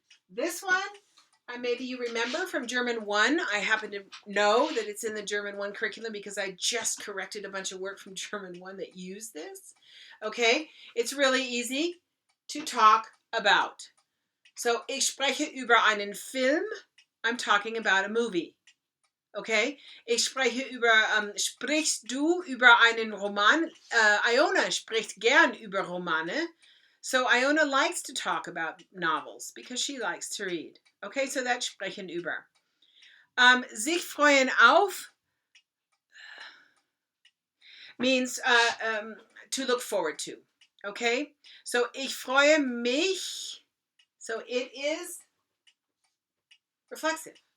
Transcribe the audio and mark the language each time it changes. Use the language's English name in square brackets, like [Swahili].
[English] This one, maybe you remember from German 1. I happen to know that it's in the German 1 curriculum because I just corrected a bunch of work from German 1 that used this. Okay? It's really easy to talk about. [German] So, ich spreche über einen Film. [English] I'm talking about a movie. Okay? [German] Ich spreche über, sprichst du über einen Roman? Iona spricht gern über Romane. [English] So Iona likes to talk about novels because she likes to read. Okay, so that's sprechen über. Sich freuen auf means to look forward to. Okay, so [German] ich freue mich. [English] So it is reflexive.